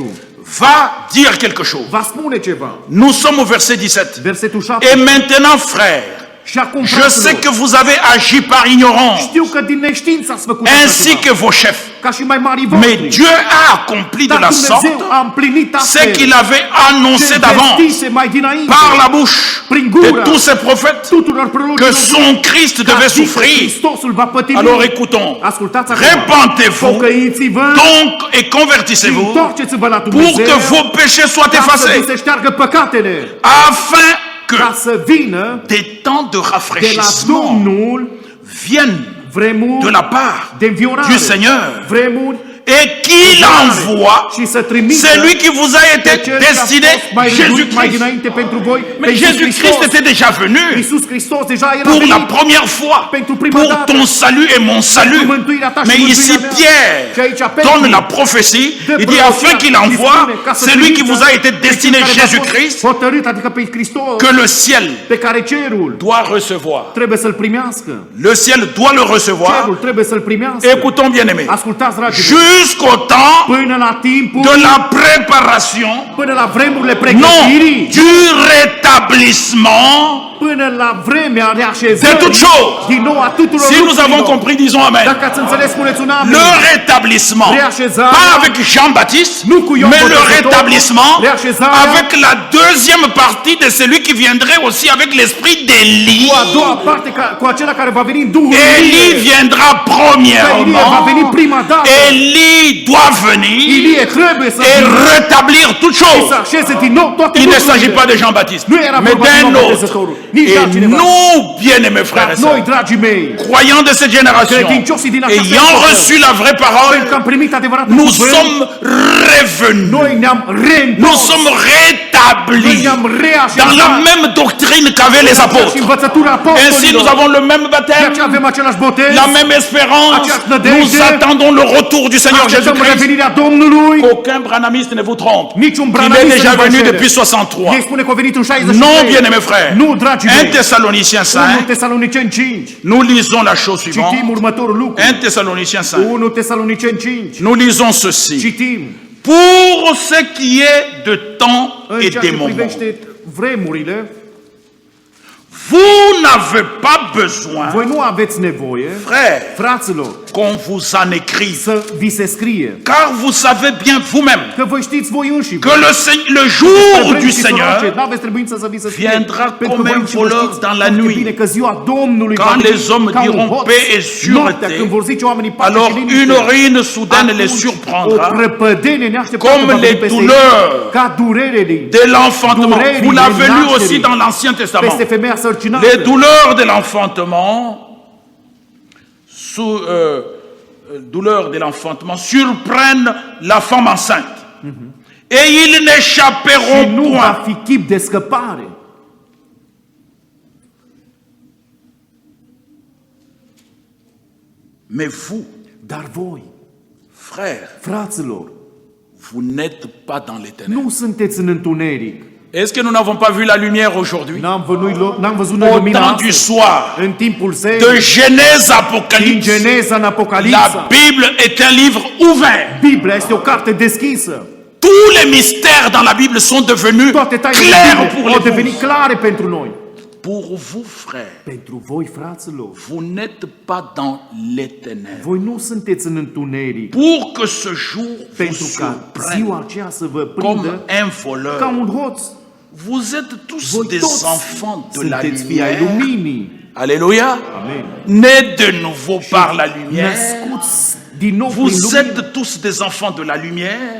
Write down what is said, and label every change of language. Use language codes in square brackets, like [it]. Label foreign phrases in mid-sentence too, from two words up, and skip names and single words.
[fr] va dire quelque chose. [ro] va spune ceva. [fr] Nous sommes au verset 17. [ro] Versetul 7. [fr] Et maintenant, frères, [ro] Și acum, [fr] je sais [ro] fraților, [fr] que vous avez agi par ignorance, [ro] știu că din neștiință ați făcut așa [fr] ainsi [ro] ceva, [fr] que vos chefs. [ro] ca și mai mari [fr] Mais [ro] voștri. [fr] Dieu a accompli de [ro] Dar [fr] la [ro] Dumnezeu [fr] sorte [ro] a împlinit [fr] ce [ro] astfel [fr] qu'il avait annoncé [ro] ce [fr] d'avance [ro] vestise mai dinainte [fr] par la bouche [ro] prin [fr] de [ro] gura [fr] tous ces prophètes [ro] tuturor [fr] que [ro] prorocilor [fr] son Christ [ro] ca [fr] devait [ro] zic că [fr] souffrir. [ro] Hristosul va pătimi. [fr] Alors écoutons, [ro] Ascultați acum. [fr] repentez-vous [ro] Pocăiți-vă [fr] donc et [ro] și [fr] convertissez-vous [ro] întoarceți-vă la [fr] pour [ro] Dumnezeu [fr] que vos péchés soient [ro] ca să vi [fr] effacés, [ro] se șteargă păcatele, [fr] afin que [ro] ca să vină [fr] des temps de [ro] de la [fr] rafraîchissement [ro] Domnul [fr] viennent [ro] vremuri [fr] de la part [ro] de înviorare, [fr] du Seigneur [ro] vremuri [fr] et qu'il envoie [ro] și să trimită [fr] celui qui vous a été [ro] pe cel ce a [fr] destiné, [ro] fost mai rânduit mai Jésus-Christ. dinainte pentru voi, pe [fr] Mais [ro] Iisus [fr] Jésus-Christ [ro] Hristos. [fr] était déjà venu [ro] Iisus Hristos deja era [fr] pour la [ro] venit [fr] première fois, [ro] pentru prima [fr] pour [ro] dată, [fr] ton salut et mon salut. [ro] pentru mântuirea ta și [fr] Mais ici, [ro] mântuirea mea. Și Pierre aici Petru [fr] donne la prophétie, [ro] dă [fr] il dit [ro] prorocia [fr] afin qu'il [ro] și [fr] envoie [ro] spune, ca să [fr] celui qui [ro] trimită [fr] vous a été [ro] pe cel [fr] destiné, [ro] care v-a fost Jésus-Christ, hotărât, adică pe Hristos, [fr] que le ciel [ro] pe care cerul [fr] doit recevoir. [ro] trebuie să-l primească. [fr] Le ciel doit le recevoir. [ro] Cerul trebuie să-l primească. [fr] Écoutons bien aimés, [ro] Ascultați, dragii mei, [fr] jusqu'au temps [ro] până la timpul, [fr] de la préparation, [ro] până la vremurile [fr] non, [ro] pregătirii, [fr] du rétablissement [ro] până la vremea [fr] de [ro] reașezării, [fr] toutes choses. [ro] din nou a tuturor [fr] Si nous avons [ro] lucrurilor. [fr] compris, disons Amen. [ro] Dacă ați înțeles, spuneți un amin. [fr] Le rétablissement, [ro] Reașezarea, [fr] pas avec Jean-Baptiste, [ro] nu cu Ioan [fr] mais le [ro] Botezătorul, [fr] rétablissement [ro] reașezarea, [fr] avec la deuxième partie de celui qui viendrait aussi avec l'esprit d'Élie. [ro] cu a doua parte, cu acela care va veni în Duhul Élie Ilie. [fr] viendra [ro] Că Ilie va [fr] premièrement. [ro] veni prima dată. [fr] Élie doit venir [ro] Ilie trebuie să [fr] et [ro] vină [fr] rétablir toutes [ro] și să [fr] choses. [ro] așeze din nou toate [fr] Il ne [ro] lucrurile. [fr] s'agit pas de Jean-Baptiste, [ro] Nu era [fr] mais [ro] vorba de [fr] d'un [ro] Ioan [fr] autre. [ro] Botezătorul, nici [fr] Et [ro] altcineva. [fr] nous, bien-aimés frères [ro] Dar [fr] et [ro] noi, [fr] sœurs, [ro] dragii mei, [fr] croyants de cette génération, [ro] credincioșii din această [fr] ayant [ro] epocă, [fr] reçu la vraie [ro] pentru că [fr] parole, [ro] am primit adevăratul [fr] nous [ro] cuvânt, [fr] sommes revenus. [ro] noi ne-am [fr] Nous [ro] reîntors, [fr] sommes [ro] noi [fr] rétablis [ro] ne-am [fr] dans la [ro] reașezat [fr] même doctrine qu'avaient les [ro] și [fr] apôtres. [ro] învățătura [fr] Ainsi, nous [ro] apostolilor. [fr] avons le même [ro] De [fr] baptême, [ro] aceea avem același botez, [fr] la même espérance. [ro] Aceeași nădejde. [fr] Nous attendons le retour du Seigneur [ro] așteptăm Jésus-Christ. revenirea Domnului. [fr] Aucun branamiste ne vous trompe. [ro] Niciun [fr] Il est [ro] branamist [fr] déjà [ro] nu vă [fr] venu [ro] înșele. [fr] depuis 63. [ro] Ei spune că a venit în [fr] Non, [ro] 63. [fr] bien-aimés frères. [ro] Nu, dragii 1 mei. Thessaloniciens 1 5, Tesaloniceni 5. [fr] nous lisons la chose suivante. [ro] Citim următorul lucru. 1 Thessaloniciens 5. 1 Tesaloniceni 5. [fr] Nous lisons ceci. [ro] Citim. [fr] Pour ce qui est de temps [ro] În [fr] et [ro] ceea [fr] des [ro] ce [fr] moments, [ro] privește vremurile, [fr] vous n'avez pas besoin, [ro] voi nu aveți nevoie, [fr] frères, [ro] fraților, [fr] qu'on vous en écrive. [ro] să vi se scrie. [fr] Car vous savez bien vous-même [ro] Că voi știți voi înși. [fr] que le jour du Seigneur [ro] Nu aveți trebuință să vi se scrie. [fr] viendra [ro] Pentru [fr] comme [ro] voi [fr] un [ro] înși vă [fr] voleur [ro] știți [fr] dans la [ro] foarte [fr] nuit. [ro] bine că ziua Domnului va [fr] Quand [ro] veni [fr] les hommes [ro] ca un [fr] diront [ro] hoț. [fr] paix et [ro] Noaptea, [fr] sûreté, [ro] când vor zice oamenii pace [fr] alors [ro] și liniște, [fr] une ruine soudaine les [ro] atunci [fr] surprendra, [ro] o prăpădenie neașteptată [fr] comme [ro] va veni [fr] les [ro] peste ei, [fr] douleurs [ro] ca durerile [fr] de l'enfantement. [ro] Durerile [fr] Vous l'avez lu [ro] nașterii. [fr] aussi dans l'Ancien Testament. [ro] peste femeia sărcinată. [fr] Les douleurs de l'enfantement, douleurs de l'enfantement surprennent la femme enceinte. Et ils [ro] Și [fr] n'échapperont [ro] nu va [fr] point. [ro] fi chip de scăpare. [fr] Mais vous, [ro] Dar voi, [fr] frères, [ro] fraților, [fr] vous n'êtes pas dans les ténèbres. [ro] nu sunteți în întuneric. [fr] Est-ce que nous n'avons pas vu la lumière aujourd'hui? [ro] N-am văzut noi [fr] Au [ro] lumina [fr] temps du [ro] astăzi. [fr] soir, [ro] În timpul [fr] de [ro] serii, [fr] Genèse à [ro] din Apocalypse, Geneza în [fr] la [ro] Apocalipsa, [fr] Bible est un livre ouvert. [ro] Biblia este o carte deschisă. [fr] Tous les mystères dans la Bible sont devenus [ro] Toate tainele [fr] clairs [ro] Bibliei [fr] pour [ro] au [fr] les [ro] devenit clare pentru noi. [fr] Pour vous, frères, [ro] Pentru voi, fraților, [fr] vous n'êtes pas dans les ténèbres. [ro] voi nu sunteți în întuneric. [fr] Pour que ce jour vous [ro] Pentru ca [fr] surprenne [ro] ziua aceea să vă [fr] comme [ro] prindă [fr] un [ro] ca [fr] voleur. [ro] un hoț. [fr] Vous êtes tous [ro] Voi [fr] des [ro] toți [fr] enfants de la [ro] sunteți fii ai [fr] lumière. [ro] luminii. [fr] Alléluia. [ro] Amen. [fr] Nés de nouveau par la lumière. [ro] Născuți din nou prin [fr] Vous [ro] lumină. [fr] êtes tous des enfants de la lumière